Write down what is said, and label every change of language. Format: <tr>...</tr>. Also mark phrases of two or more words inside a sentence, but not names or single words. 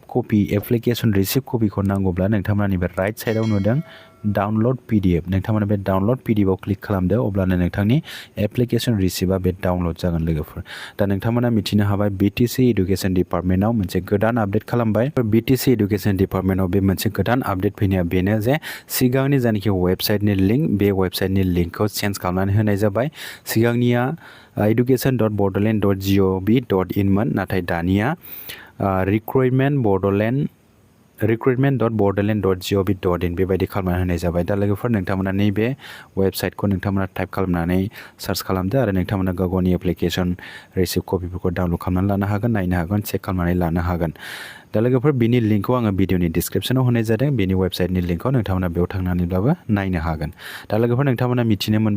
<brx>कपि</brx> <en>application receipt</en> <brx>कपिखौ नांगौब्ला नोंथांमोना नैबे राइट साइडआव नुदों</brx> <en>download PDF</en> <brx>नोंथांमोना बे</brx> <en>download PDF</en> <brx>आव क्लिक खालामदो अब्लानो नोंथांनि एप्लिकेसन रिसिप्टआ बे डाउनलड जागोन लोगोफोर दा नोंथांमोना मिथिनो हाबाय BTC इडुकेसन डिपार्टमेन्टआव मोनसे गोदान आपडेट खालामबाय BTC इडुकेसन डिपार्टमेन्टआव बे मोनसे गोदान आपडेट फैनाया बेनो जे सिगांनि जानाखि वेबसाइटनि लिंक बे वेबसाइटनि लिंकखौ चेन्ज खालामनानै होनाय जाबाय सिगांनिया education.bordrland.gov.in मोन नाथाय दानिया recruitment.bordrland.gov.in बेबायदि खालामनानै होनाय जाबाय दा लोगोफोर नोंथांमोना नैबे वेबसाइटखौ नोंथांमोना टाइप खालामनानै सार्च खालामदो आरो नोंथांमोना गाव गावनि</brx> <en>application receipt</en> <brx>कपिफोरखौ डाउनलड खालामनानै लानो हागोन नायनो हागोन चेक खालामनानै लानो हागोन दा लोगोफोर बिनि लिंकखौ आङो भिडिअनि डिसक्रिपसनाव होनाय जादों बेनि वेबसाइटनि लिंकखौ नोंथांमोना बेयाव थांनानैब्लाबो नायनो हागोन दा लोगोफोर नोंथांमोना मिथिनो मोनबाय</brx>